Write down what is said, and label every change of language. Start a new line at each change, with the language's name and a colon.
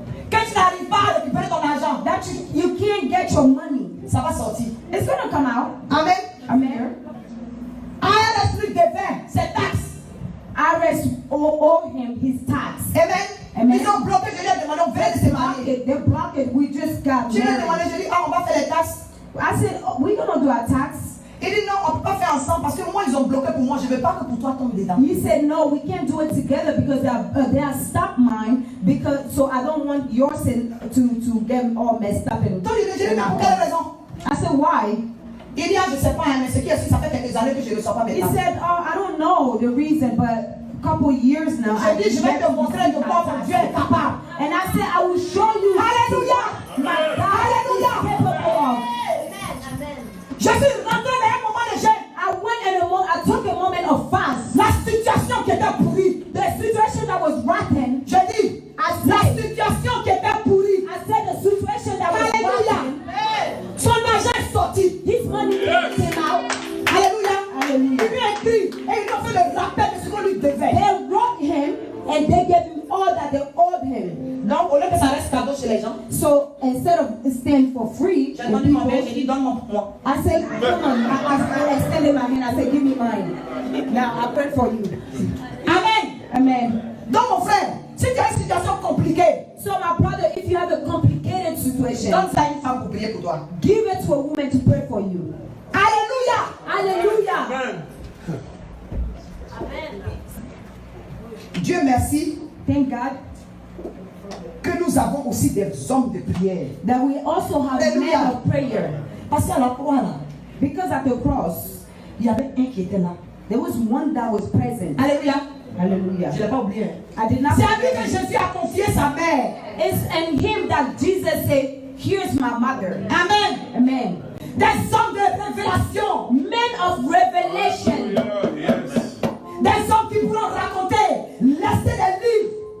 French: Quand tu n'arrives pas à récupérer ton argent,
English: that you can't get your money.
French: ça va sortir.
English: It's gonna come out. Amen. Amen.
French: Un esprit de vin, c'est taxe.
English: IRS owe him his tax. Amen. Amen.
French: Ils ont bloqué, je lui ai demandé, on vient de se marier.
English: They blocked it. We just got
French: Je lui ai demandé,
English: married.
French: je lui ai dit, ah, on va faire les taxes.
English: I said, oh, we're gonna do our tax.
French: Il dit, non, on ne peut pas faire ensemble parce que moi, ils ont bloqué pour moi. Je ne veux pas que pour toi tombe dedans.
English: He said, no, we can't do it together because they are stop mine, because so I don't want yours to get all messed up and.
French: Donc, je lui ai dit, mais pour quelle raison?
English: I said, why?
French: Il dit, ah, je ne sais pas, hein, mais ce qui est sûr, ça fait quelques années que je ne reçois pas mes
English: He
French: taxes.
English: said, oh, I don't know the reason, but a couple years now.
French: Je dis, je vais te montrer de quoi mon Dieu est capable.
English: And I said, I will show you. Alléluia. My God Alléluia. is capable of.
French: Je suis rentré dans un moment de gêne.
English: I took a moment of fast.
French: La situation qui était pourrie.
English: The situation that was rotten.
French: Je dis, la situation qui était pourrie.
English: I said the situation that was Alléluia. rotten.
French: Son argent est sorti.
English: His money came out. Alléluia. Hallelujah.
French: Il lui a écrit et ils ont fait le rappel de ce qu'on lui devait.
English: They wrote him and they gave him all that they owed him.
French: Donc, au lieu que ça reste cadeau chez les gens,
English: So instead of staying for free,
French: j'ai
English: the
French: demandé mon père,
English: people,
French: j'ai dit, donne-moi pour moi.
English: I said, come on. I extended my hand. I said, give me mine. Now I pray for you. Amen. Amen.
French: Donc, mon frère, si tu as une situation compliquée,
English: So my brother, if you have a complicated situation,
French: donne ça à une femme pour prier pour toi.
English: give it to a woman to pray for you. Alléluia. Hallelujah.
French: Dieu merci
English: Thank God
French: que nous avons aussi des hommes de prière.
English: that we also have Hallelujah. men of prayer.
French: Parce qu'à la croix, là,
English: Because at the cross,
French: il y avait un qui était là.
English: there was one that was present. Alléluia. Hallelujah.
French: Je ne l'ai pas oublié.
English: I did not
French: C'est à lui que
English: forget.
French: Jésus a confié sa mère.
English: It's in him that Jesus said, here's my mother. Amen. Amen.
French: Des hommes de révélation.
English: Men of revelation. Yes.
French: Des hommes qui pourront raconter, laisser des livres.